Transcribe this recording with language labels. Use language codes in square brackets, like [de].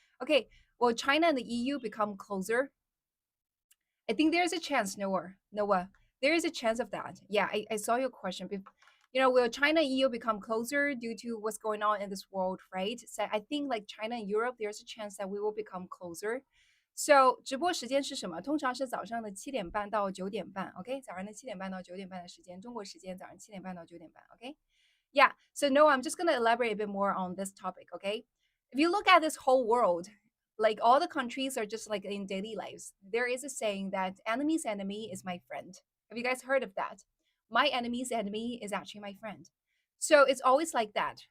[en] Okay, well, China and the EU become closer. I think there's a chance, Noah. There is a chance of that. Yeah, I saw your question. Will China and EU become closer due to what's going on in this world, right? So I think like China and Europe, there's a chance that we will become closer. [zh] So 直播时间是什么？通常是早上的7点半到9点半，OK，早上的7点半到9点半的时间，中国时间早上7点半到9点半，OK。 [en] Yeah. So no, I'm just gonna elaborate a bit more on this topic, okay? If you look at this whole world, like all the countries are just like in daily lives. There is a saying that enemy's enemy is my friend. Have you guys heard of that? My enemy's enemy is actually my friend. So it's always like that.